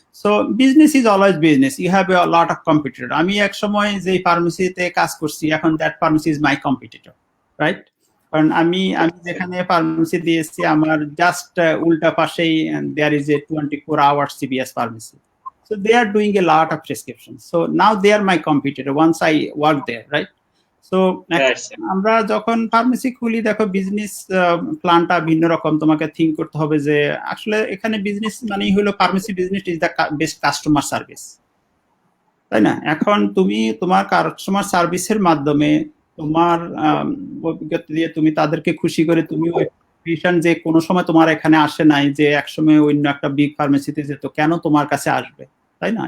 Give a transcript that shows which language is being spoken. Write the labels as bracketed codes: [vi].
[en] So business is always business, you have a lot of competitor. [bn] আমি এক সময় যে ফার্মেসিতে কাজ করছি, এখন [en] That pharmacy is my competitor, right? [bn] কারণ আমি যেখানে ফার্মেসি দিয়েছি, আমার জাস্ট উল্টা পাশেই [en] There is a 24 hours CVS pharmacy. So they are doing a lot of prescriptions. So now they are my competitor once I work there, right? [bn] So আমরা যখন pharmacy খুলি, দেখো বিজনেস প্ল্যানটা ভিন্ন রকম। তোমাকে থিঙ্ক করতে হবে যে আসলে এখানে বিজনেস মানেই হলো, [en] pharmacy business is the best customer service, [bn] তাই না? এখন তুমি তোমার কাস্টমার সার্ভিসের মাধ্যমে তোমার অভিজ্ঞতা দিয়ে তুমি তাদেরকে খুশি করে, তুমি ওই পেশেন্ট যে কোনো সময় তোমার এখানে আসে নাই, যে একসময় অন্য একটা বিগ ফার্মেসিতে যেত, কেন তোমার কাছে আসবে, তাই না?